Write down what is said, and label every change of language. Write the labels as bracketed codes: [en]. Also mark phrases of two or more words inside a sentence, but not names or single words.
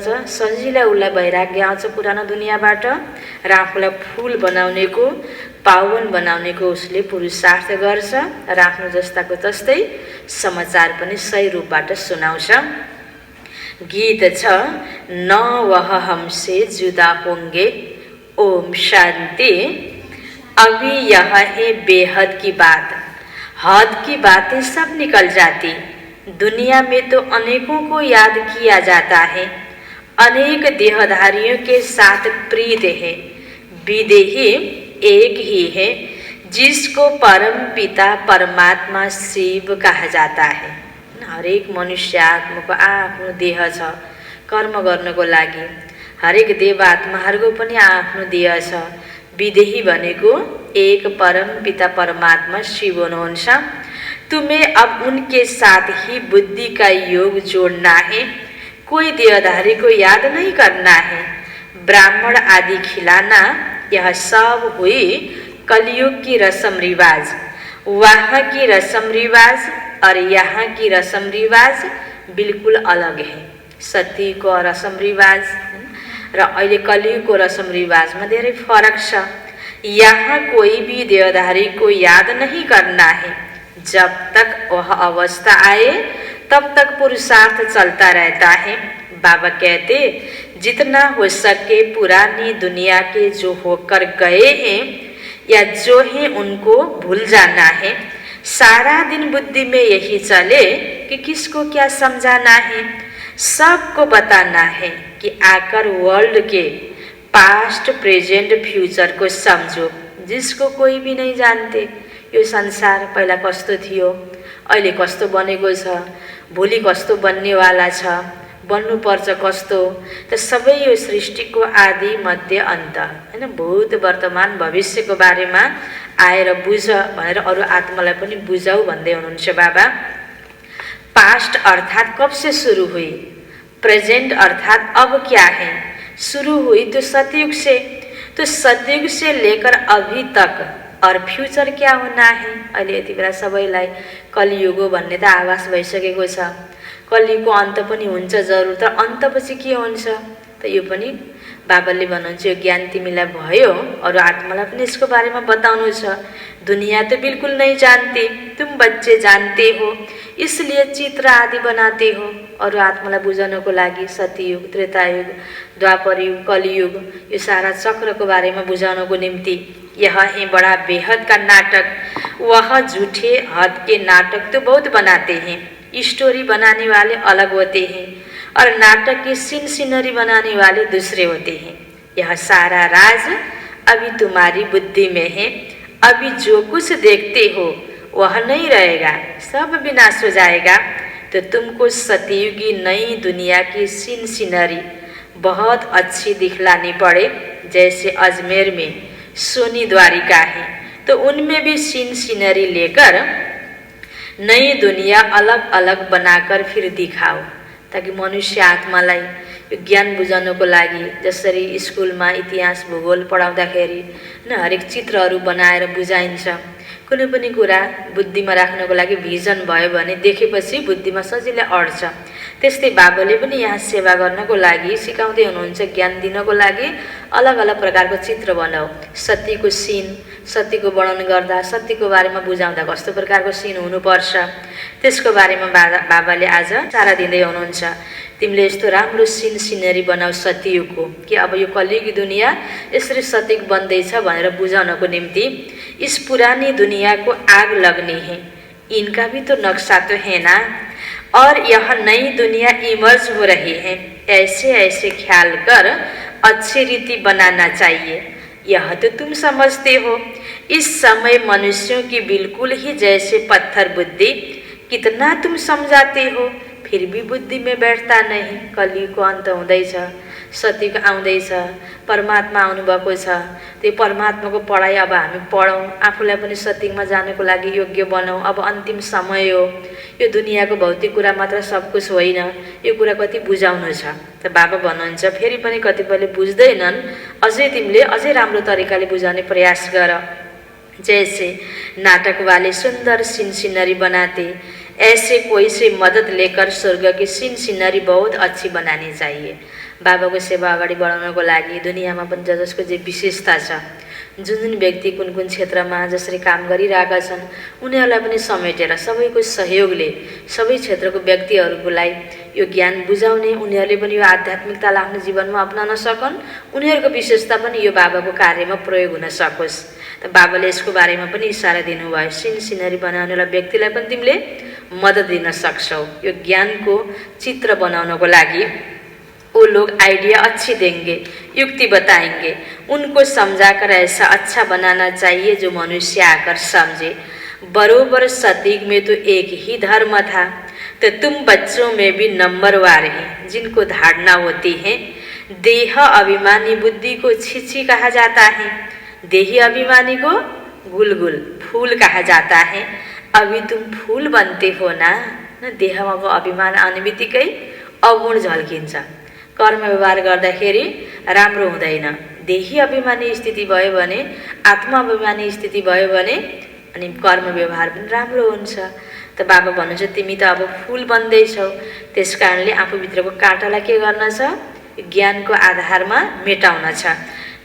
[ne] सजिलै उसलाई वैराग्य आउँछ पुरानो दुनियाँबाट र आफूलाई फूल बनाउनेको, पावन बनाउनेको उसले पुरुषार्थ गर्छ र आफ्नो जस्ताको तस्तै समाचार पनि सही रूपबाट सुनाउँछ। गीत छ न [hi] वह हमसे जुदा होंगे। ओम शांति। अभी यह है बेहद की बात। हद की बातें सब निकल जाती। दुनिया में तो अनेकों को याद किया जाता है। अनेक देहधारियों के साथ प्रीत है। विदेही एक ही है जिसको परम पिता परमात्मा शिव कहा जाता है। [ne] हरेक मनुष्य आत्माको आफ्नो देह छ कर्म गर्नको लागि। हरेक देव आत्माहरूको पनि आफ्नो देह छ। विदेही भनेको एक परम पिता परमात्मा शिव हुनुहुन्छ। [hi] तुम्हें अब उनके साथ ही बुद्धि का योग जोड़ना है। कोई देहधारी को याद नहीं करना है। ब्राह्मण आदि खिलाना, यह सब हुई कलयुग की रस्म रिवाज। वहाँ की रस्म रिवाज और यहाँ की रस्म रिवाज बिल्कुल अलग है। [ne] सतीको रस्म रिवाज र अहिले कलियुगको रस्म रिवाजमा धेरै फरक छ। [hi] यहाँ कोई भी देहधारी को याद नहीं करना है। जब तक वह अवस्था आए तब तक पुरुषार्थ चलता रहता है। बाबा कहते जितना हो सके पुरानी दुनिया के जो होकर गए हैं या जो हैं उनको भूल जाना है। सारा दिन बुद्धि में यही चले कि किसको क्या समझाना है। सबको बताना है कि आकर वर्ल्ड के [en] past present future [hi] को समझो, जिसको कोई भी नहीं जानते। [ne] यो संसार पहिला कस्तो थियो, अहिले कस्तो बनेको छ, भोलि कस्तो बन्नेवाला छ, बन्नुपर्छ कस्तो, त सबै यो सृष्टिको आदि मध्य अन्त हैन, भूत वर्तमान भविष्यको बारेमा आएर बुझ भनेर अरू आत्मालाई पनि बुझाऊ भन्दै हुनुहुन्छ बाबा। [hi] पास्ट अर्थात कब से शुरू हुई, प्रेजेंट अर्थात अब क्या है। शुरू हुई तो सतयुग से, तो सतयुग से लेकर अभी तक, और फ्यूचर क्या होना है। [ne] अहिले यति बेला सबैलाई कलियुग भन्ने त आभास भइसकेको छ। कलियुगको अन्त पनि हुन्छ जरुर, तर अन्तपछि के हुन्छ त यो पनि बाबाले भन्नुहुन्छ यो ज्ञान तिमीलाई भयो, अरू आत्मालाई पनि यसको बारेमा बताउनु छ। [hi] दुनिया तो बिल्कुल नहीं जानती, तुम बच्चे जानते हो, इसलिए चित्र आदि बनाते हो। [ne] और आत्मालाई बुझाउनको लागि सतयुग, त्रेतायुग, द्वापरयुग, कलियुग यो सारा चक्र [hi] को बारे में [ne] बुझाउनको निम्ति [hi] यह है बड़ा बेहद का नाटक। वह झूठे हद के नाटक तो बहुत बनाते हैं, स्टोरी बनाने वाले अलग होते हैं और नाटक की सीन सीनरी बनाने वाले दूसरे होते हैं। यह सारा राज अभी तुम्हारी बुद्धि में है। अभी जो कुछ देखते हो वह नहीं रहेगा, सब विनाश हो जाएगा। तो तुमको सतयुगी नई दुनिया की सीन सीनरी बहुत अच्छी दिखलानी पड़े। जैसे अजमेर में सोनी द्वारिका है, तो उनमें भी सीन सीनरी लेकर नई दुनिया अलग अलग बनाकर फिर दिखाओ, ताकि [ne] मनुष्य आत्मालाई ज्ञान बुझाउनको लागि जसरी स्कुलमा इतिहास भूगोल पढाउँदाखेरि न हरेक चित्रहरू बनाएर बुझाइन्छ। कुनै पनि कुरा बुद्धिमा राख्नको लागि भिजन भयो भने देखेपछि बुद्धिमा सजिलै अड्छ। त्यस्तै बाबाले पनि यहाँ सेवा गर्नको लागि सिकाउँदै हुनुहुन्छ, ज्ञान दिनको लागि अलग अलग प्रकारको चित्र बनाऊ। सत्यको सीन, सत्यको वर्णन गर्दा सत्यको बारेमा बुझाउँदा कस्तो प्रकारको सीन हुनुपर्छ त्यसको बारेमा बाबाले आज सारा दिँदै हुनुहुन्छ। तिमीले यस्तो राम्रो सीन सिनरी बनाऊ सतयुगको, कि अब यो कलियुगी दुनिया यसरी सतयुग बन्दैछ भनेर बुझाउनको निम्ति [hi] इस पुरानी दुनिया को आग लगनी है। इनका भी तो नक्शा तो है ना, और यह नई दुनिया इमर्ज हो रही है। ऐसे ऐसे ख्याल कर अच्छी रीति बनाना चाहिए। यह तो तुम समझते हो। इस समय मनुष्यों की बिल्कुल ही जैसे पत्थर बुद्धि, कितना तुम समझाते हो फिर भी बुद्धि में बैठता नहीं। [ne] कलियुगको अन्त हुँदैछ, सतयुग आउँदैछ, परमात्मा आउनुभएको छ। त्यो परमात्माको पढाइ अब हामी पढौँ, आफूलाई पनि सतयुगमा जानको लागि योग्य बनाऊ। अब अन्तिम समय हो। यो दुनियाँको भौतिक कुरा मात्र सब कुछ होइन, यो कुरा कति बुझाउनु छ। त बाबा भन्नुहुन्छ फेरि पनि कतिपयले बुझ्दैनन्, अझै तिमीले अझै राम्रो तरिकाले बुझाउने प्रयास गर। [hi] जैसे नाटक वाले सुंदर सीन सीनरी बनाते, ऐसे कोई से मदद लेकर स्वर्ग की सीन सीनरी बहुत अच्छी बनानी चाहिए। [ne] बाबाको सेवा अगाडि बढाउनको लागि दुनियाँमा पनि जसको जे विशेषता छ, जुन जुन व्यक्ति कुन कुन क्षेत्रमा जसरी काम गरिरहेका छन् उनीहरूलाई पनि समेटेर सबैको सहयोगले सबै क्षेत्रको व्यक्तिहरूलाई यो ज्ञान बुझाउने, उनीहरूले पनि यो आध्यात्मिकतालाई आफ्नो जीवनमा अपनाउन सकन्, उनीहरूको विशेषता पनि यो बाबाको कार्यमा प्रयोग हुन सकोस्। त बाबाले यसको बारेमा पनि इशारा दिनुभयो। सीन सिनरी बनाउनेलाई व्यक्तिलाई पनि तिमीले मदद दिन सक्छौ। यो ज्ञानको चित्र बनाउनको लागि [hi] वो लोग आइडिया अच्छी देंगे, युक्ति बताएंगे, उनको समझाकर ऐसा अच्छा बनाना चाहिए जो मनुष्य आकर समझे। बरोबर सतयुग में तो एक ही धर्म था, तो तुम बच्चों में भी नंबरवार हैं जिनको धारणा होती है। देह अभिमानी बुद्धि को छिछी कहा जाता है, देही अभिमानी को गुलगुल फूल कहा जाता है। अभी तुम फूल बनते हो ना, [ne] देहमा को अभिमान आउने बित्तिकै अवगुण झल्किन्छ। कर्म व्यवहार गर्दाखेरि राम्रो हुँदैन। देही अभिमानी स्थिति भयो भने, आत्मा अभिमानी स्थिति भयो भने अनि कर्म व्यवहार पनि राम्रो हुन्छ। त बाबा भन्नुहुन्छ तिमी त अब फूल बन्दैछौ, त्यसकारणले आफूभित्रको काँटालाई के गर्न छ, ज्ञानको आधारमा मेटाउन छ।